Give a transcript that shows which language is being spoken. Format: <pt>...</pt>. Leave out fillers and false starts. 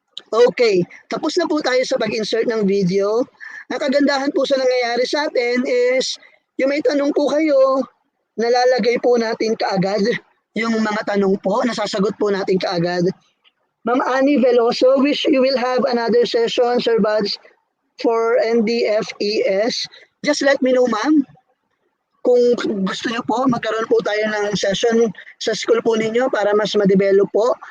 <tl>Okay, tapos na po tayo sa pag-insert ng video. Ang kagandahan po sa nangyayari sa atin is, yung may tanong po kayo, nalalagay po natin kaagad yung mga tanong po, nasasagot po natin kaagad.</tl> <en>Ma'am Annie Veloso, wish you will have another session, Sir Buds, for NDFES. Just let me know, ma'am.</en> <tl>Kung gusto niyo po, magkaroon po tayo ng session sa school po ninyo para mas ma-develop po.</tl>